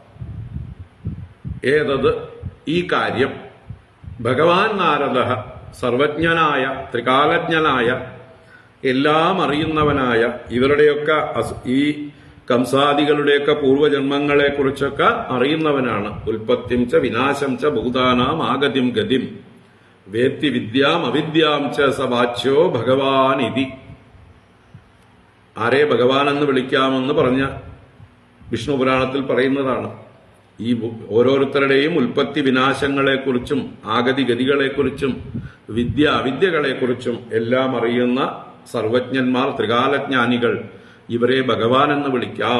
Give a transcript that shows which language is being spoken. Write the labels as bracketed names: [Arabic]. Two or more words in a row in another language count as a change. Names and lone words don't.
[Malayalam] ഏതത് ഈ കാര്യം ഭഗവാൻ നാരദ സർവജ്ഞനായ ത്രികാലജ്ഞനായ എല്ലാം അറിയുന്നവനായ ഇവരുടെയൊക്കെ ഈ കംസാദികളുടെയൊക്കെ പൂർവജന്മങ്ങളെ കുറിച്ചൊക്കെ അറിയുന്നവനാണ്. [Sanskrit] उत्पत्तिं च विनाशं च भूतानाम् आगतिं गतिं वेत्ति विद्याम् अविद्यां च सवाच्यो भगवान् इति. [Malayalam] ആരെ ഭഗവാൻ എന്ന് വിളിക്കാമെന്ന് പറഞ്ഞ വിഷ്ണു പുരാണത്തിൽ പറയുന്നതാണ്. ഈ ഓരോരുത്തരുടെയും ഉൽപ്പത്തി വിനാശങ്ങളെക്കുറിച്ചും ആഗതി ഗതികളെക്കുറിച്ചും വിദ്യ അവിദ്യകളെക്കുറിച്ചും എല്ലാം അറിയുന്ന സർവജ്ഞന്മാർ ത്രികാലജ്ഞാനികൾ, ഇവരെ ഭഗവാൻ എന്ന് വിളിക്കാം.